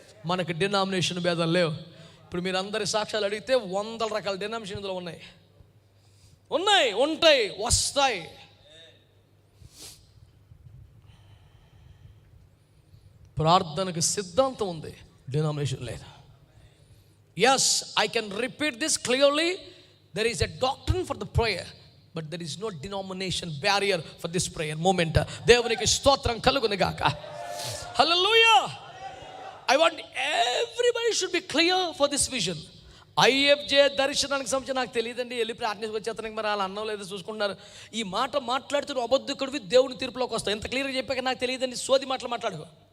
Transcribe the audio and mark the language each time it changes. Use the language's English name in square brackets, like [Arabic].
[Telugu] మనకు డినామినేషన్ భేదాలు లేవు. ఇప్పుడు మీరు అందరి సాక్ష్యాలు అడిగితే 100 రకాల డినామినేషన్ ఇందులో ఉన్నాయి, ఉంటాయి, వస్తాయి. ప్రార్థనకు సిద్ధాంతం ఉంది, డినామినేషన్ లేదు. [English] Yes, I can repeat this clearly. There is a doctrine for the prayer, but there is no denomination barrier for this prayer moment. [Telugu] దేవునికి స్తోత్రం కలుగును గాక. Hallelujah. [English] I want everybody should be clear for this vision. [Telugu] IFJ దర్శనానికి సంబంధించి నాకు తెలియదండి, వెళ్ళి ప్రార్థనకు వచ్చేస్తానికి మరి వాళ్ళు అన్నం లేదు చూసుకుంటున్నారు. ఈ మాట మాట్లాడుతున్న అబద్ధకుడివి దేవుని తీర్పులోకి వస్తాయి. ఎంత క్లియర్గా చెప్పాక నాకు తెలియదండి, సోది మాటలు మాట్లాడుకో.